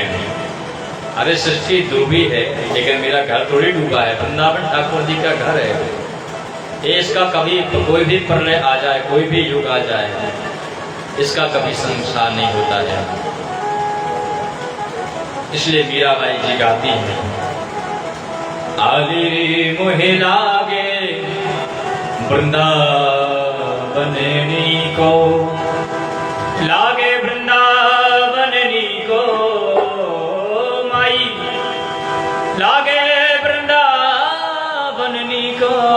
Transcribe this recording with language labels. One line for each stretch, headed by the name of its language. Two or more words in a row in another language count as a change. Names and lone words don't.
Hindi: अरे सृष्टि डूबी है लेकिन मेरा घर थोड़ी डूबा है, वृंदावन ठाकुर जी का घर है। ये इसका कभी कोई भी प्रलय आ जाए, कोई भी युग आ जाए, इसका कभी संसार नहीं होता है। इसलिए मीराबाई जी गाती हैं,
Braj: आली मोहे लागे वृंदावननी को, लागे वृंदावननी को माई, लागे वृंदावननी को,